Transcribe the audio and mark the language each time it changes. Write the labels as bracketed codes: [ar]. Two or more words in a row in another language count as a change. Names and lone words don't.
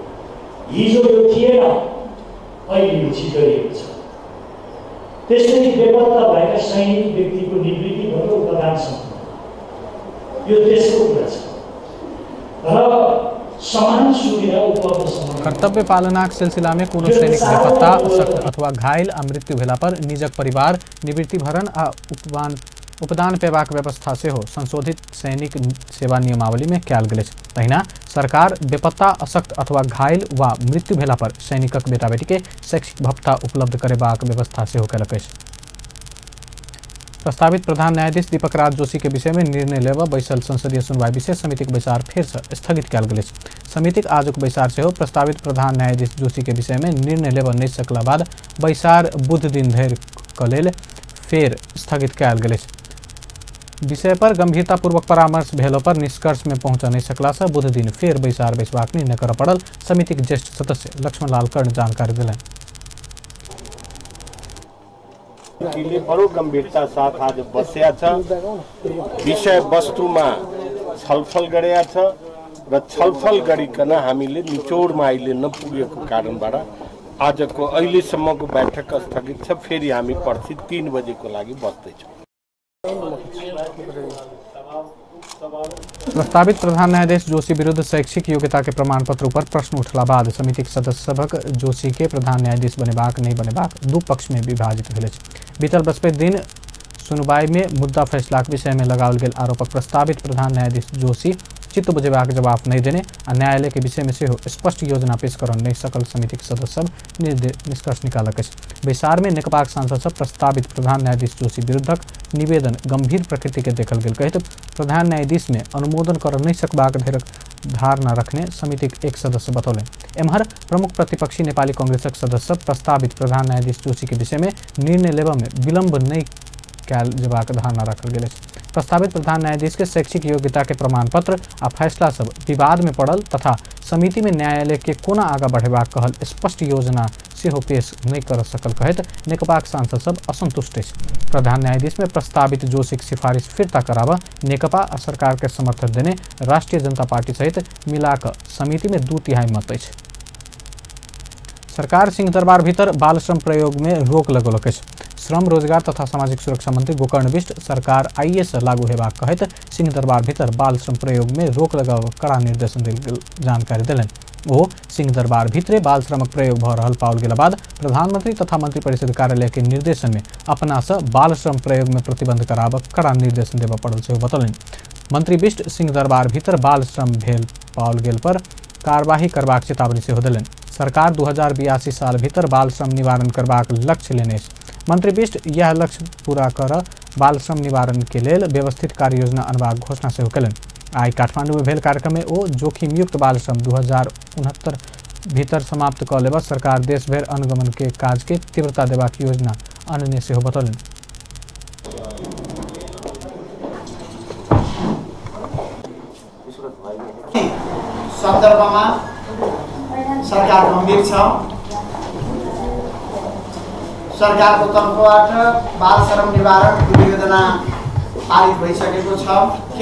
[ne] हिजो यो थिएन, अहिले यो चिज गरिएको छ। त्यसरी बेपत्ता भएका सैनिक व्यक्तिको निवृत्तिबाट उपदानसम्म यो देशको कुरा छ र समान सुविधा उपलब्ध [mai] कर्तव्य पालनाक सिलसिला में कोनो सैनिक बेपत्ता अथवा घायल आ मृत्यु भेला पर निजक परिवार निवृत्ति भरण आ उपदान पेबाक व्यवस्था से हो संशोधित सैनिक सेवा नियमावली में कयल गेल अछि। तहिना सरकार बेपत्ता अशक्त अथवा घायल वा मृत्यु भेला पर सैनिकक बेटा बेटी के शैक्षिक भत्ता उपलब्ध करेबाक व्यवस्था से हो कयलक अछि। प्रस्तावित प्रधान न्यायाधीश दीपक राज जोशी के विषय में निर्णय लेवा बैसल संसदीय सुनवाई विशेष समितिक बैसार फिर से स्थगित कयल गेल अछि। समितिक आजुक बैसार से हो प्रस्तावित प्रधान न्यायाधीश जोशी के विषय में निर्णय लेवा नहीं सकला बाद बैसार बुध दिन धरि क लेल फेर स्थगित कयल गेल अछि। विषय पर गंभीरतापूर्वक परामर्श भेलो पर निष्कर्ष में पहुंच नहीं सकला से बुध दिन फेर बैसार बैसबाक निर्णय कर पड़ल समितिक ज्येष्ठ सदस्य लक्ष्मण लाल कर्ण जानकारी दिलन। [ne] बडो गंभीरता साथ आज बस्या छ, विषय वस्तुमा छलफल गरेका छ र छलफल गरिकन हामीले निचोडमा अहिले नपुगेको कारणबाट आजको अहिलेसम्मको बैठक स्थगित छ। फेरि हामी पर्सि 3 बजेको लागि बस्दैछौँ। [mai] प्रस्तावित प्रधान न्यायाधीश जोशी विरुद्ध शैक्षिक योग्यता के प्रमाण पत्र पर प्रश्न उठला बाद समितिक सदस्य सभक जोशी के प्रधान न्यायाधीश बनेबाक नहीं बनेबाक दू पक्ष में विभाजित भेल अछि। बीतल बृहस्पति दिन सुनवाई में मुद्दा फैसलाक विषय में लगाओल गेल आरोपक प्रस्तावित प्रधान न्यायाधीश जोशी चित्त बुझेबाक जवाब नहीं देने आ न्यायालय के विषय में से स्पष्ट योजना पेश कर नहीं सकल समितिक सदस्य सब निष्कर्ष निकालक अछि। बैसार में नेकपाक सांसद सब प्रस्तावित प्रधान न्यायाधीश जोशी विरुद्धक निवेदन गंभीर प्रकृति के देखल गेल कहत प्रधान न्यायाधीश में अनुमोदन कर नहीं सकबाक धेरक धारणा रखने समितिक एक सदस्य बतौले। एम्हर प्रमुख प्रतिपक्षी नेपाली कांग्रेसक सदस्य प्रस्तावित प्रधान न्यायाधीश जोशी के विषय में निर्णय लेवा में विलम्ब नहीं कयल जेबाक धारणा रखल गेल अछि। प्रस्तावित प्रधान न्यायाधीश के शैक्षिक योग्यता के प्रमाण पत्र आ फैसला सब विवाद में पड़ल तथा समिति में न्यायालय के कोना आगा बढ़ेबाक कहल स्पष्ट योजना सेहो पेश नहीं कर सकल कहत नेकपाक सांसद सब असंतुष्ट अछि। प्रधान न्यायाधीश में प्रस्तावित जोशीक सिफारिश फिरता करावा नेकपा आ सरकार के समर्थन देने राष्ट्रीय जनता पार्टी सहित मिलाक समिति में 2/3 मत अछि। सरकार सिंहदरबार भीतर बाल श्रम प्रयोग में रोक लगौलक अछि। श्रम रोजगार तथा सामाजिक सुरक्षा मंत्री गोकर्ण बिष्ट सरकार आइए से लागू हेबाक कहत सिंहदरबार भीतर बाल श्रम प्रयोग में रोक लगाव कड़ा निर्देशन देल जानकारी दिलन। वो सिंहदरबार भीतरे बाल श्रमक प्रयोग भ रहल पाओल गेला बाद प्रधानमंत्री तथा मंत्री परिषद कार्यालय के निर्देशन में अपना से बाल श्रम प्रयोग में प्रतिबंध कराव कड़ा निर्देशन देवा पड़ल से बतौलन। मंत्री बिष्ट सिंहदरबार भीतर बाल श्रम भेल पाओल गेल पर कार्यवाही करबाक चेतावनी से दिलन। सरकार 2082 साल भीतर बाल श्रम निवारण करबाक लक्ष्य लेने अछि। मंत्री बिष्ट यह लक्ष्य पूरा कर बाल श्रम निवारण के लेल व्यवस्थित कार्य योजना अनबाक घोषणा से कलन। आई काठमांडू में भेल कार्यक्रम में ओ जोखिम युक्त बाल श्रम 2069 भीतर समाप्त क लेबा सरकार देश भर अनुगमन के काज के तीव्रता देबाक योजना अनने से बतौलन। [ne] सन्दर्भमा सरकार गम्भीर छ। सरकारको तर्फबाट बाल श्रम निवारण योजना पारित भइसकेको छ।